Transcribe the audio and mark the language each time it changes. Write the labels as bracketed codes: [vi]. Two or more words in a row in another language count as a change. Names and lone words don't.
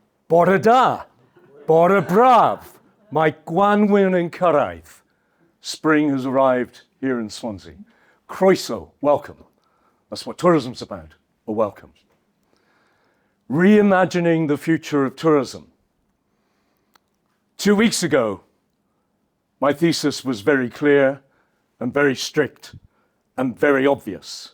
[cy] Bore da, bore braf, mae Gwanwyn yn cyrraedd. [en] Spring has arrived here in Swansea. [cy] Croeso, welcome. [en] That's what tourism's about, a welcome. Reimagining the future of tourism. 2 weeks ago, my thesis was very clear and very strict and very obvious.